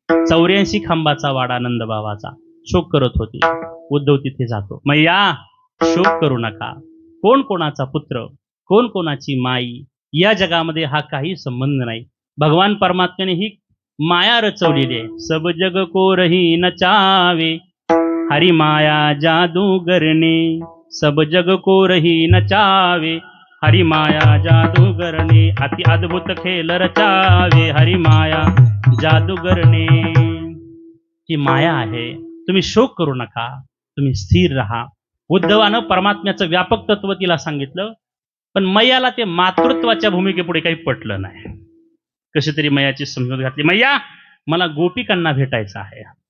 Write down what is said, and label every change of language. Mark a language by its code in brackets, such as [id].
[mr] 84 खांबाचा वाडा नंदबाबाचा शोक करत होती. उद्धव तिथे जातो. मैया शोक करू नका, कोण कोणाचा पुत्र, कोण कोणाची माई, या जगामध्ये हा काही संबंध नाही. भगवान परमात्म्याने ही माया रचवलेली आहे. [hi] सब जग को रही नचावे, हरी माया जादूगरने, सब जग को रही नचावे, हरी माया जादूगरने, अति अद्भुत खेल रचावे, हरी माया जादूगरने. [mr] ही माया आहे, तुम्ही शोक करू नका, तुम्ही स्थिर राहा. उद्धवानं परमात्म्याचं व्यापक तत्व तिला सांगितलं, पण मैयाला ते मातृत्वाच्या भूमिकेपुढे काही पटलं नाही. कशी तरी मैयाची समजूत घातली. मैया मला गोपिकांना भेटायचं आहे.